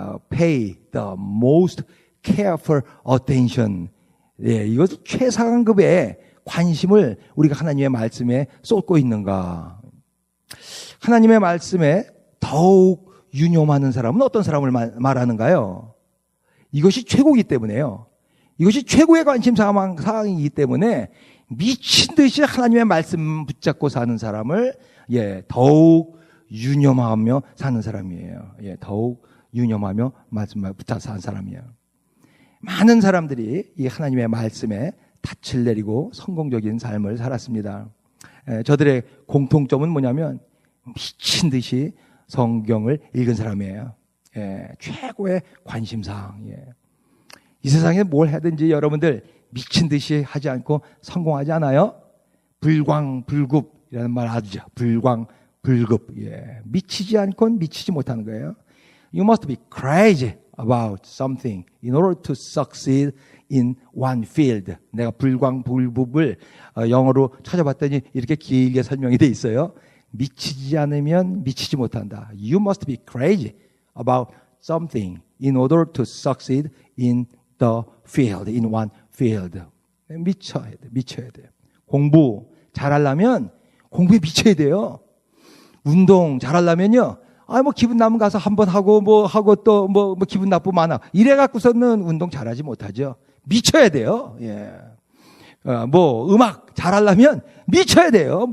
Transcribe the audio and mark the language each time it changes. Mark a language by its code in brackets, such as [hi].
[en] Pay the most careful attention. [ko] 예, 이것은 최상급의 관심을 우리가 하나님의 말씀에 쏟고 있는가? 하나님의 말씀에 더욱 유념하는 사람은 어떤 사람을 말하는가요? 이것이 최고이기 때문에요. 이것이 최고의 관심 사항이기 때문에 미친 듯이 하나님의 말씀 붙잡고 사는 사람을 더욱 유념하며 사는 사람이에요. 더욱 유념하며 말씀을 붙잡고 사는 사람이에요. 많은 사람들이 이 하나님의 말씀에 닻을 내리고 성공적인 삶을 살았습니다. 저들의 공통점은 뭐냐면 미친 듯이 성경을 읽은 사람이에요. 최고의 관심사항. 이 세상에 뭘 하든지 여러분들 미친 듯이 하지 않고 성공하지 않아요? 불광불급이라는 말 하죠. 불광불급. 미치지 않고는 미치지 못하는 거예요. [en] You must be crazy about something in order to succeed in one field. [ko] 내가 불광불급을 영어로 찾아봤더니 이렇게 길게 설명이 돼 있어요. 미치지 않으면 미치지 못한다. [en] You must be crazy about something in order to succeed in the field, in one field. [ko] 미쳐야 돼. 공부 잘하려면 공부에 미쳐야 돼요. 운동 잘하려면요. 기분 나면 가서 한번 하고 또 기분 나쁘면 안 하고. 이래 갖고서는 운동 잘하지 못하죠. 미쳐야 돼요. 음악 잘하려면 미쳐야 돼요.